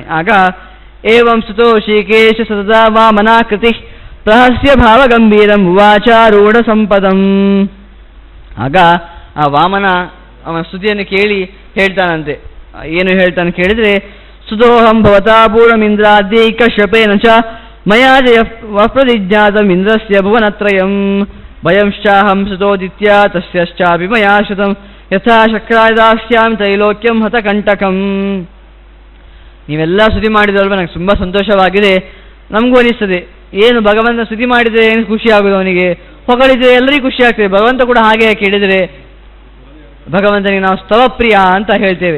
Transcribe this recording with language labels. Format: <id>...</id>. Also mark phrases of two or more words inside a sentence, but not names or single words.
<sa>ಆಗ ಏವಂ ಸ್ತುತೋ ಶ್ರೀಕೇಶ ಸದಾ ವಾಮನಾಕೃತಿ ರಹಸ್ಯ ಭಾವ ಗಂಭೀರಂ ವಾಚಾರೂಢ ಸಂಪದಂ.</sa> <kn>ಆಗ ಆ ವಾಮನ ಅವನ ಸ್ತುತಿಯನ್ನು ಕೇಳಿ ಹೇಳ್ತಾನಂತೆ. ಏನು ಹೇಳ್ತಾನೆ ಕೇಳಿದರೆ,</kn> <sa>ಸ್ತುತೋಹಂ ಭವತಾ ಪೂರ್ಣಮಿಂದ್ರಾದ್ಯೈಕ ಶಪೇನ ಚ ಮಯಾ ಜಯ ವಪ್ರದಿಜ್ಞಾತಂ ಇಂದ್ರಸ್ಯ ಭುವನತ್ರಯಂ ಭಯಂಶ್ಚಾಹಂ ಸ್ತುತೋದಿತ್ಯ ತಸ್ಯಶ್ಚಾಪಿ ಮಯಾ ಶ್ರುತಂ ಯಥಾ ಶಕ್ರಾಯ ದಾಸ್ಯಾಮಿ ತ್ರೈಲೋಕ್ಯಂ ಹತಕಂಟಕಂ.</sa> <kn>ನೀವೆಲ್ಲ ಸ್ತುತಿ ಮಾಡಿದಲ್ವ, ನನಗೆ ತುಂಬ ಸಂತೋಷವಾಗಿದೆ. ನಮಗೂ ಅನಿಸ್ತದೆ, ಏನು ಭಗವಂತ ಸ್ತುತಿ ಮಾಡಿದರೆ ಏನು ಖುಷಿ ಆಗೋದು, ಅವನಿಗೆ ಹೊಗಳಿದರೆ ಎಲ್ಲರಿಗೂ ಖುಷಿ ಆಗ್ತದೆ. ಭಗವಂತ ಕೂಡ ಹಾಗೆ ಕೇಳಿದರೆ ಭಗವಂತನಿಗೆ ನಾವು ಸ್ತವಪ್ರಿಯ ಅಂತ ಹೇಳ್ತೇವೆ.</kn>